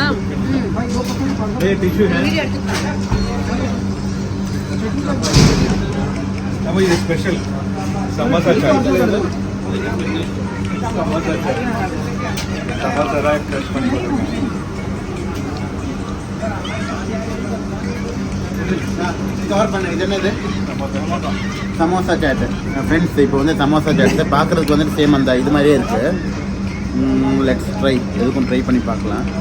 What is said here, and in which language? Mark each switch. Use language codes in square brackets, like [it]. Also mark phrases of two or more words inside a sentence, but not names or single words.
[hi] ये टिश्यू है। अब ये स्पेशल समोसा चाट। समोसा चाट समोसा रैक क्रश [ta] பண்ணி போட்டுருக்காங்க। கவர் பண்ணு இது என்னது சமோசா சாட் ஃப்ரெண்ட்ஸ் இப்போ வந்து சமோசா சாட் பார்க்குறதுக்கு வந்து சேம் அந்த இது மாதிரியே இருக்குது [en] let's try [ta] எதுக்கும் ட்ரை பண்ணி பார்க்கலாம்